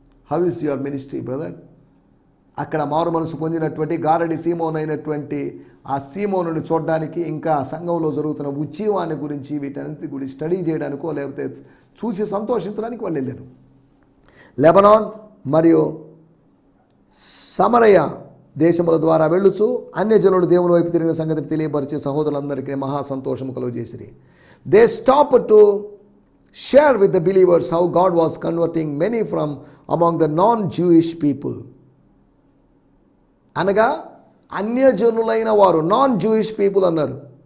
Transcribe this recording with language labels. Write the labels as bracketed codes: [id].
[en] How is your ministry brother? [te] అక్కడ మారు మనసు పొందినటువంటి గారడి సీమోన్ అయినటువంటి ఆ సీమోనుని చూడడానికి, ఇంకా సంఘంలో జరుగుతున్న ఉజ్జీవాన్ని గురించి వీటన్నిటి గురించి స్టడీ చేయడానికో లేకపోతే చూసి సంతోషించడానికి వాళ్ళు వెళ్ళారు. లెబనాన్ మరియు సమరయ దేశముల ద్వారా వెళ్ళుచు అన్యజనులు దేవుని వైపు తిరిగిన సంగతిని తెలియపరిచే సహోదరులందరికీ మహా సంతోషము కలుగజేసిరి. [en] They stopped to share with the believers how God was converting many from among the non-Jewish people. [te] అనగా అన్యజనులైన వారు, [en] non Jewish people [te] అన్నారు.